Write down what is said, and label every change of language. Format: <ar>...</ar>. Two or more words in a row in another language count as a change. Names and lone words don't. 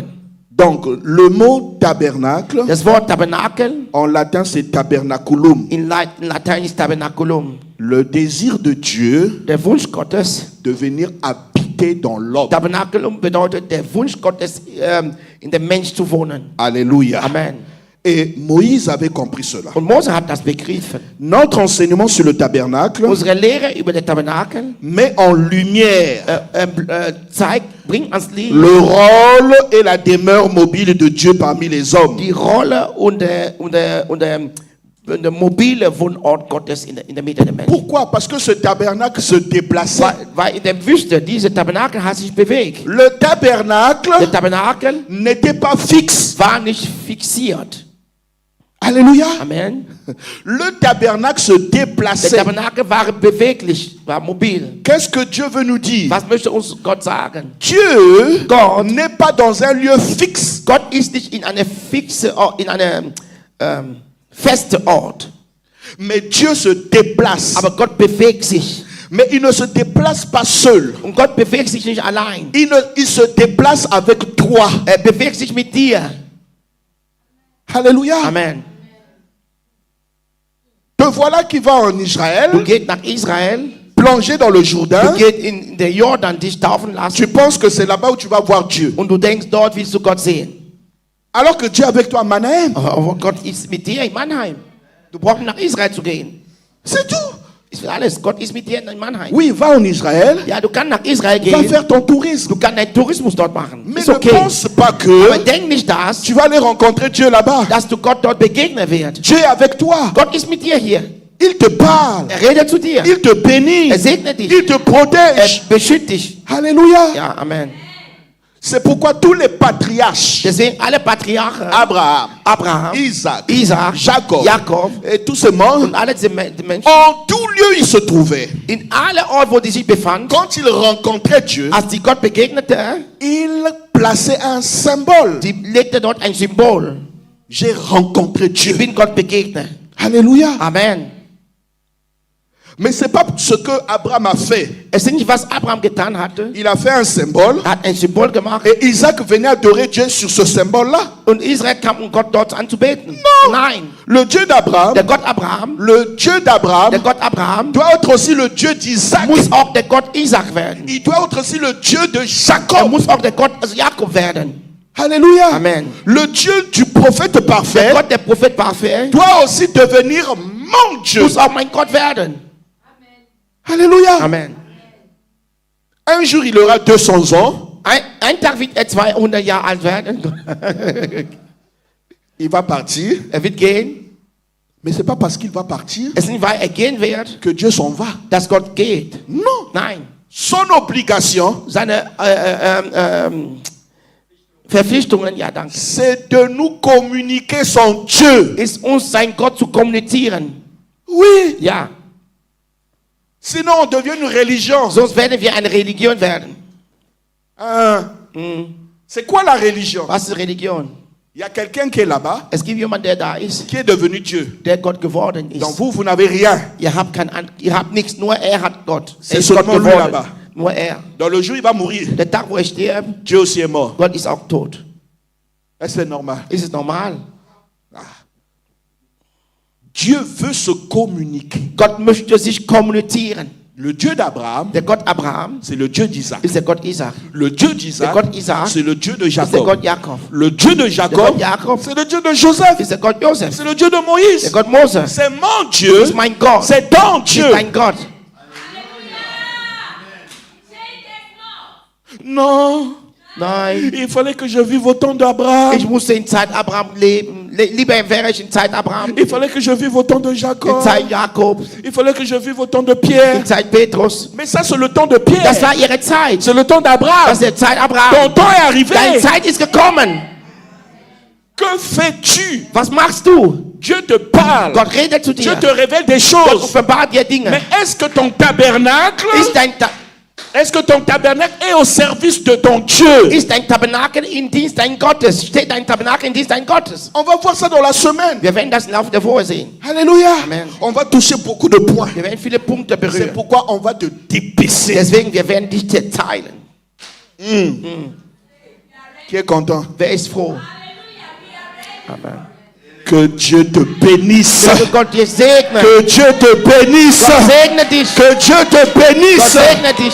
<fr>Donc, le mot tabernacle,</fr> <de>Das Wort Tabernakel</de> <fr>en latin, c'est tabernaculum.</fr> <de>in Latein ist Tabernaculum.</de> <fr>Le désir de Dieu</fr> <de>Der Wunsch Gottes.</de> <fr>de venir habiter dans l'homme.</fr> <de>Tabernaculum bedeutet der Wunsch Gottes, in dem Mensch zu wohnen.</de> <fr>Alléluia. Amen. Et Moïse avait compris cela.</fr> <de>Und Mose hat das begriffen.</de> <fr>Notre enseignement sur le tabernacle</fr> <de>Unsere Lehre über den Tabernakel</de> <fr>met en lumière</fr> <de>bringt ans Licht</de> <fr>le rôle et la demeure mobile de Dieu parmi les hommes.</fr> <de>die Rolle und der mobile Wohnort Gottes in der Mitte der Menschen.</de> <fr>Pourquoi? Parce que ce tabernacle se déplaçait.</fr> <de>Weil in der Wüste, diese Tabernakel hat sich bewegt.</de> <fr>Le tabernacle</fr> <de>Der Tabernakel</de> <fr>n'était pas fixe.</fr> <de>war nicht fixiert.</de> <fr>Alléluia. Amen. Le tabernacle se</fr> <de>Der</de> <fr>déplaçait.</fr> <de>Tabernakel war beweglich, war mobil.</de> <fr>Qu'est-ce que Dieu veut nous dire?</fr> <de>Was möchte uns Gott sagen?</de> <fr>Dieu</fr> <de>Gott</de> <fr>n'est pas dans un lieu fixe.</fr> <de>Gott ist nicht in eine fixe Ort, in einem feste Ort.</de> <fr>Mais Dieu se déplace.</fr> <de>Aber Gott bewegt sich.</de> <fr>Mais il ne se déplace pas seul.</fr> <de>Und Gott bewegt sich nicht allein.</de> <fr>Il se déplace avec toi.</fr> <de>Er bewegt sich mit dir.</de> <fr>Alléluia. Amen. Te voilà qui va en Israël,</fr> <de>Du gehst nach Israel.</de> <fr>plonger dans le</fr> <de>Du</de> <fr>Jourdain.</fr> <de>gehst in der Jordan dich taufen lassen.</de> <fr>Tu penses que c'est là-bas où tu vas voir Dieu.</fr> <de>Und du denkst, dort willst du Gott sehen.</de> <fr>Alors que Dieu est avec toi à Manahem.</fr> <de>Aber Gott ist mit dir in Mannheim. Du brauchst nach Israel zu gehen.</de> <fr>C'est tout.</fr> <de>Ist alles. Gott ist mit dir in Mannheim.</de> <fr>Oui, va en Israël.</fr> <de>Ja, du kannst nach Israel</de> <fr>Va</fr> <de>gehen.</de> <fr>faire ton tourisme.</fr> <de>Du kannst deinen Tourismus dort machen.</de> <fr>Mais</fr> <de>Ist</de> <fr>ne</fr> <de>okay.</de> <fr>pense pas</fr> <de>Aber</de> <fr>que</fr> <de>denk nicht, dass</de> <fr>tu vas aller rencontrer Dieu là-bas.</fr> <de>du Gott dort begegnen wirst.</de> <fr>Dieu est avec toi.</fr> <de>Gott ist mit dir hier.</de> <fr>Il te parle.</fr> <de>Er redet zu dir.</de> <fr>Il te bénit.</fr> <de>Er segnet dich.</de> <fr>Il te</fr> <de>Er</de> <fr>protège.</fr> <de>beschützt dich.</de> <fr>Alléluia.</fr> <de>Ja, Amen.</de> <fr>C'est pourquoi tous les patriarches,</fr> <de>Deswegen alle Patriarchen,</de> <fr>Abraham,</fr> <de>Abraham,</de> <fr>Isaac,</fr> <de>Isaac,</de> <fr>Jacob,</fr> <de>Jakob</de> <fr>et tous ces membres,</fr> <de>und alle diese Menschen,</de> <fr>en tout lieu ils se trouvaient.</fr> <de>in alle Orte, wo die sich befanden,</de> <fr>Quand ils rencontraient Dieu,</fr> <de>als sie Gott begegnete,</de> <fr>ils plaçaient un symbole.</fr> <de>sie legte dort ein Symbol.</de> <fr>J'ai rencontré Dieu.</fr> <de>Ich bin Gott begegnet.</de> <fr>Alléluia. Amen. Mais c'est pas ce que Abraham a fait.</fr> <de>Es ist nicht, was Abraham getan hatte.</de> <fr>Il a fait un symbole</fr> <de>Er hat ein Symbol gemacht.</de> <fr>et Isaac venait adorer Dieu sur ce symbole-là.</fr> <de>Und Israel kam, um Gott dort anzubeten. Nein.</de> <fr>Le Dieu d'Abraham,</fr> <de>Der Gott Abraham,</de> <fr>le Dieu</fr> <de>der</de> <fr>d'Abraham</fr> <de>Gott Abraham,</de> <fr>doit être aussi le Dieu d'Isaac.</fr> <de>muss auch der Gott Isaac werden.</de> <fr>Il doit être aussi le Dieu de</fr> <de>Er</de> <fr>Jacob.</fr> <de>muss auch der Gott Jakob werden.</de> <fr>Alléluia. Amen. Le Dieu du prophète</fr> <de>Der</de> <fr>parfait</fr> <de>Gott, der Prophet parfait,</de> <fr>doit aussi devenir mon Dieu.</fr> <de>muss auch mein Gott werden.</de> <fr>Alléluia. Amen. Un jour, il aura 200 ans.</fr> <de>Ein Tag wird 200 Jahre alt werden.</de> <fr>Il va partir.</fr> <de>Wird gehen.</de> <fr>Mais c'est pas parce qu'il va partir</fr> <de>Es ist nicht, weil gehen wird,</de> <fr>que Dieu s'en va.</fr> <de>dass Gott geht.</de> <fr>Non.</fr> <de>Nein.</de> <fr>Son obligation,</fr> <de>Seine Verpflichtungen, ja danke,</de> <fr>c'est de nous communiquer son Dieu.</fr> <de>ist uns sein Gott zu kommunizieren.</de> <fr>Oui.</fr> <de>Ja.</de> <fr>Sinon, on devient une religion.</fr> <de>Sonst werden wir eine Religion werden.</de> <fr>Hein? C'est quoi la religion?</fr> <de>Was ist Religion?</de> <fr>Il y a quelqu'un qui est là-bas,</fr> <de>Es gibt jemanden, der da ist,</de> <fr>qui est devenu Dieu.</fr> <de>der Gott geworden</de> <fr>Donc</fr> <de>ist.</de> <fr>vous n'avez rien.</fr> <de>Ihr habt nichts, nur er hat Gott.</de> <fr>C'est</fr> <de>Er ist Gott</de> <fr>seulement lui</fr> <de>geworden.</de> <fr>là-bas.</fr> <de>Nur er.</de> <fr>Dans le jour, il va mourir.</fr> <de>Der Tag, wo er stirbt,</de> <fr>Dieu aussi est mort.</fr> <de>Gott ist auch tot.</de> <fr>Est-ce que c'est normal?</fr> <de>Ist es normal?</de> <fr>Dieu veut se communiquer.</fr> <de>Gott möchte sich kommunizieren.</de> <fr>Le Dieu d'Abraham,</fr> <de>Der Gott Abraham</de> <fr>c'est le Dieu d'Isaac.</fr> <de>ist der Gott Isaac.</de> <fr>Le Dieu</fr> <de>Der</de> <fr>d'Isaac,</fr> <de>Gott Isaac</de> <fr>c'est le Dieu de</fr> <de>ist der</de> <fr>Jacob.</fr> <de>Gott Jakob.</de> <fr>Le Dieu de</fr> <de>Der</de> <fr>Jacob,</fr> <de>Gott Jakob</de> <fr>c'est le Dieu de Joseph.</fr> <de>ist der Gott Josef.</de> <fr>C'est le Dieu de</fr> <de>Der</de> <fr>Moïse.</fr> <de>Gott Mose</de> <fr>C'est mon Dieu.</fr> <de>ist mein Gott.</de> <fr>C'est ton Dieu.</fr> <de>Ist dein Gott.</de> <fr>Non.</fr> <de>Nein.</de> <fr>Il fallait que je vive au temps d'Abraham.</fr> <de>Ich musste in Zeit Abraham leben. Lieber wäre ich in Zeit Abraham.</de> <fr>Il fallait que je vive au temps de</fr> <de>In</de> <fr>Jacob.</fr> <de>Zeit Jakob.</de> <fr>Il fallait que je vive au temps de Pierre.</fr> <de>In Zeit Petrus.</de> <fr>Mais ça, c'est le temps de Pierre.</fr> <de>Das war ihre Zeit.</de> <fr>C'est le temps d'Abraham.</fr> <de>Das ist die Zeit</de> <fr>Ton</fr> <de>Abraham.</de> <fr>temps est arrivé.</fr> <de>Deine Zeit ist gekommen.</de> <fr>Que fais-tu?</fr> <de>Was machst du?</de> <fr>Dieu te parle.</fr> <de>Gott redet zu</de> <fr>Dieu</fr> <de>dir.</de> <fr>te révèle des</fr> <de>Gott</de> <fr>choses.</fr> <de>offenbart dir Dinge.</de> <fr>Mais est-ce que ton tabernacle</fr> <de>Ist dein</de> <fr>Est-ce que ton tabernacle est au service de ton Dieu?</fr> <de>Ist dein Tabernakel im Dienst dein Gottes? Steht dein Tabernakel im Dienst dein Gottes?</de> <fr>On va voir ça dans la semaine.</fr> <de>Wir werden das im Laufe der Woche sehen.</de> <fr>Alléluia. Amen. On va toucher beaucoup de points.</fr> <de>Wir werden viele Punkte</de> <fr>C'est</fr> <de>berühren.</de> <fr>pourquoi on va te dépecer.</fr> <de>Deswegen, wir werden dich zerteilen.</de> <fr>Qui est content?</fr> <de>Wer ist froh? Amen.</de> <fr>Que Dieu te bénisse.</fr> <de>Möge Gott dir segnen.</de> <fr>Que Dieu te bénisse.</fr> <de>Gott segne dich.</de> <fr>Que Dieu te</fr> <de>Gott</de> <fr>bénisse.</fr> <de>segne dich.</de>